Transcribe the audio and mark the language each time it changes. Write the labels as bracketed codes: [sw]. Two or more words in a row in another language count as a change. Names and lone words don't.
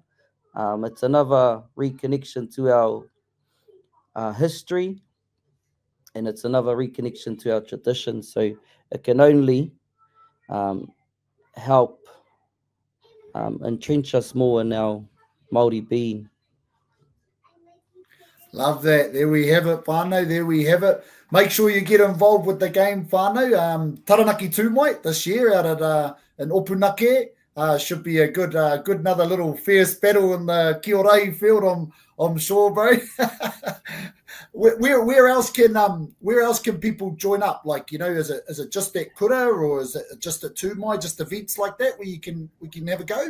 [en] It's another reconnection to our history, and it's another reconnection to our tradition. So it can only help entrench us more in our Māori being. Love that. There we have it, whānau. There we have it. Make sure you get involved with the game, whānau. Taranaki Tūmai this year out at in Opunake. Should be a good another little fierce battle in the Kiorahi field, I'm sure, bro. Where else can people join up? Like, is it just at Kura, or is it just at Tūmai, just events like that where we can have a go?